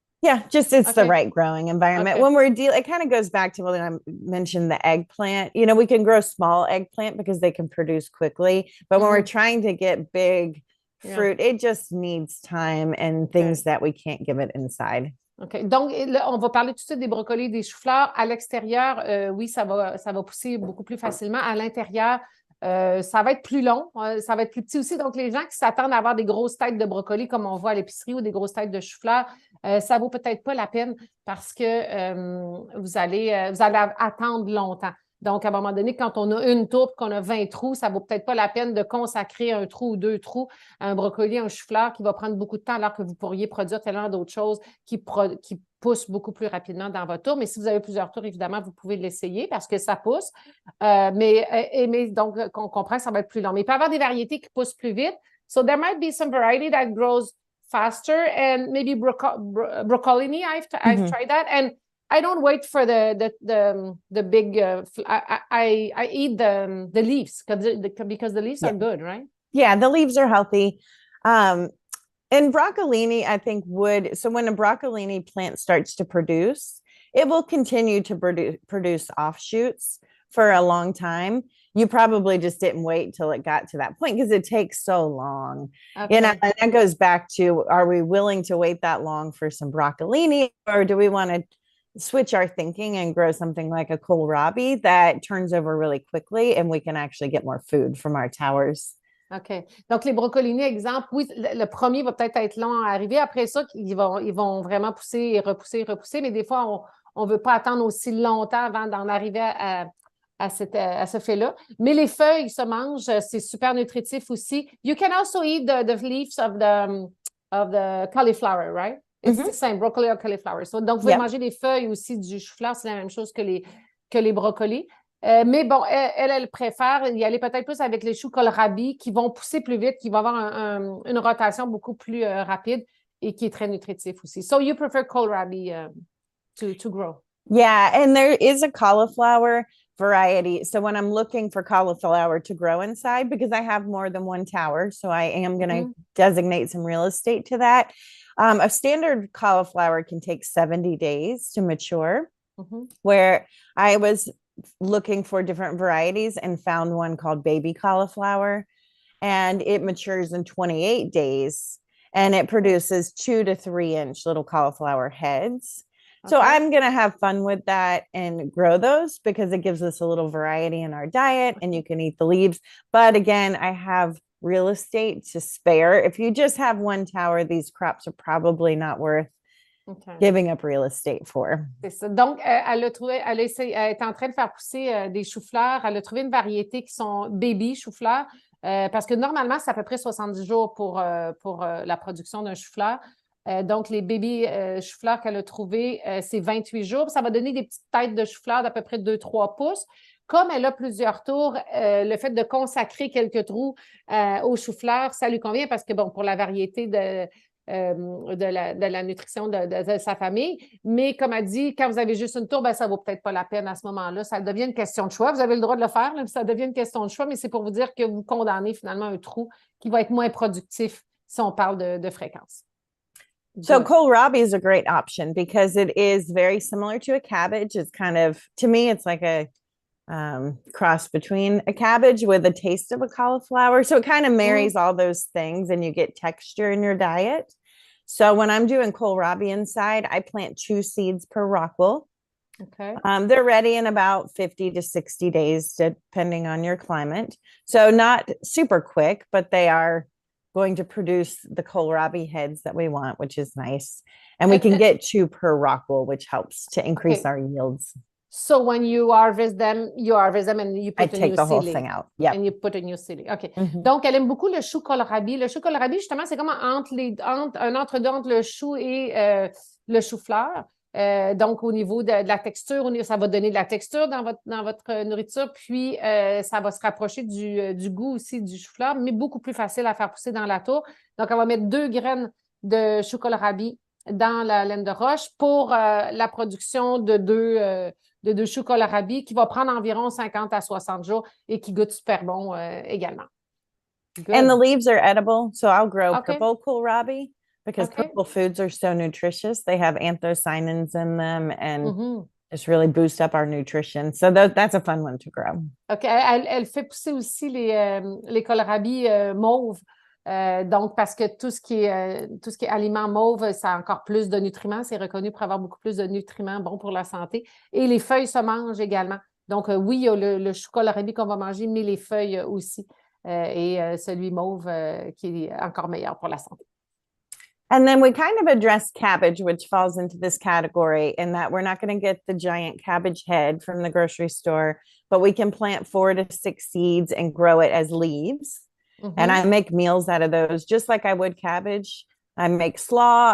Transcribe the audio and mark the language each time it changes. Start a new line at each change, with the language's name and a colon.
English: Yeah, just it's the right growing environment. Okay. When we're it kind of goes back to when I mentioned the eggplant. We can grow small eggplant because they can produce quickly, but when we're trying to get big fruit, it just needs time and things that we can't give it inside. OK.
French: Donc, là, on va parler tout de suite des brocolis, des choux-fleurs. À l'extérieur, oui, ça va pousser beaucoup plus facilement. À l'intérieur, ça va être plus long, ça va être plus petit aussi. Donc, les gens qui s'attendent à avoir des grosses têtes de brocolis comme on voit à l'épicerie ou des grosses têtes de choux-fleurs, ça ne vaut peut-être pas la peine parce que vous allez attendre longtemps. Donc, à un moment donné, quand on a une tour et qu'on a 20 trous, ça ne vaut peut-être pas la peine de consacrer un trou ou deux trous à un brocoli, un chou-fleur qui va prendre beaucoup de temps alors que vous pourriez produire tellement d'autres choses qui poussent beaucoup plus rapidement dans votre tour. Mais si vous avez plusieurs tours, évidemment, vous pouvez l'essayer parce que ça pousse. Mais donc, on comprend que ça va être plus long. Mais il peut y avoir des variétés qui poussent plus vite.
English: So there might be some variety that grows faster and maybe broccoli. I've tried that. And I don't wait for the big. I eat the leaves because the leaves are good, right? Yeah, the leaves are healthy. And broccolini, I think so when a broccolini plant starts to produce, it will continue to produce offshoots for a long time. You probably just didn't wait till it got to that point because it takes so long. Okay. And that goes back to, are we willing to wait that long for some broccolini, or do we want to switch our thinking and grow something like a kohlrabi that turns over really quickly and we can actually get more food from our towers? OK.
French: Donc, les brocolini, exemple, oui, le premier va peut-être être long à arriver. Après ça, ils vont vraiment pousser et repousser, mais des fois, on ne veut pas attendre aussi longtemps avant d'en arriver à ce fait-là. Mais les feuilles se mangent, c'est super nutritif aussi.
English: You can also eat the leaves of the cauliflower, right? It's the same, broccoli or cauliflower.
French: So, donc, vous pouvez manger les feuilles aussi du chou-fleur, c'est la même chose que les brocolis. Mais bon, elle préfère y aller peut-être plus avec les choux kohlrabi qui vont pousser plus vite, qui vont avoir une rotation beaucoup plus rapide et qui est très nutritif aussi.
English: So you prefer kohlrabi to grow? Yeah, and there is a cauliflower variety. So when I'm looking for cauliflower to grow inside, because I have more than one tower, so I am going to designate some real estate to that. A standard cauliflower can take 70 days to mature, where I was looking for different varieties and found one called baby cauliflower, and it matures in 28 days and it produces 2 to 3 inch little cauliflower heads. So I'm going to have fun with that and grow those because it gives us a little variety in our diet and you can eat the leaves. But again, I have real estate to spare. If you just have one tower, these crops are probably not worth giving up real estate for.
French: C'est ça. Donc, elle est en train de faire pousser des choux-fleurs. Elle a trouvé une variété qui sont baby choux-fleurs parce que normalement, c'est à peu près 70 jours pour la production d'un chou-fleur. Donc, les baby choux-fleurs qu'elle a trouvés, c'est 28 jours. Ça va donner des petites têtes de choux-fleurs d'à peu près 2-3 pouces. Comme elle a plusieurs tours, le fait de consacrer quelques trous aux choux-fleurs, ça lui convient parce que, bon, pour la variété de la nutrition de sa famille. Mais comme elle dit, quand vous avez juste une tour, ben, ça ne vaut peut-être pas la peine à ce moment-là. Ça devient une question de choix. Vous avez le droit de le faire, là, ça devient une question de choix, mais c'est pour vous dire que vous condamnez finalement un trou qui va être moins productif si on parle de fréquence.
English: So kohlrabi is a great option because it is very similar to a cabbage. It's kind of, to me, it's like a cross between a cabbage with a taste of a cauliflower. So it kind of marries all those things and you get texture in your diet. So when I'm doing kohlrabi inside, I plant 2 seeds per rockwool. Okay. They're ready in about 50 to 60 days, depending on your climate. So not super quick, but they are going to produce the kohlrabi heads that we want, which is nice. And we can get 2 per rockwool, which helps to increase our yields. So when you harvest them and you put a new take the whole thing out. Yeah. And you put a new seedling. OK.
French: Donc, elle aime beaucoup le chou kohlrabi. Le chou kohlrabi, justement, c'est comme un entre-deux entre le chou et le chou-fleur. Donc, au niveau de la texture, ça va donner de la texture dans votre nourriture, puis ça va se rapprocher du goût aussi du chou-fleur, mais beaucoup plus facile à faire pousser dans la tour. Donc, on va mettre 2 graines de chou kohlrabi dans la laine de roche pour la production de 2 choux kohlrabi qui va prendre environ 50 à 60 jours et qui goûte super bon également.
English: Good. And the leaves are edible, so I'll grow purple kohlrabi because purple foods are so nutritious. They have anthocyanins in them and just really boost up our nutrition. So that's a fun one to grow. OK.
French: Elle fait pousser aussi les kohlrabi mauves. Donc, parce que tout ce qui est aliments mauve, ça a encore plus de nutriments. C'est reconnu pour avoir beaucoup plus de nutriments bons pour la santé. Et les feuilles se mangent également. Donc, oui, il y a le chou kohlrabi qu'on va manger, mais les feuilles aussi. Et celui mauve qui est encore meilleur pour la santé.
English: And then we kind of address cabbage, which falls into this category, in that we're not going to get the giant cabbage head from the grocery store, but we can plant 4 to 6 seeds and grow it as leaves. And I make meals out of those just like I would cabbage. I make slaw.